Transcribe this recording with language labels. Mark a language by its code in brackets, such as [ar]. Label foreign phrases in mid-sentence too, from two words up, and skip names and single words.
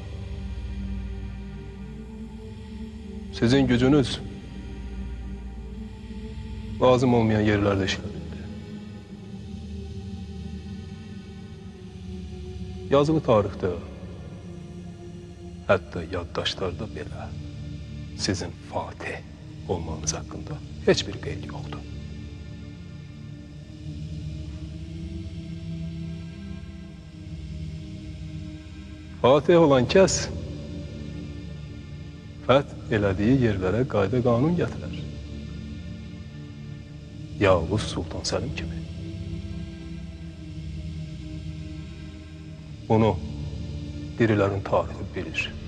[tr] Sizin gücünüz lazım olmayan yerlerde işlenildi. Yazılı tarihte, hatta yaddaşlarda belə sizin Fatih olmanız hakkında hiçbir qeyd yoktu. [az] Fatih olan kəs fəth elədiyi yerlərə qayda qanun gətirər. Yavuz Sultan Səlim kimi. Bunu dirilərin tarixi bilir.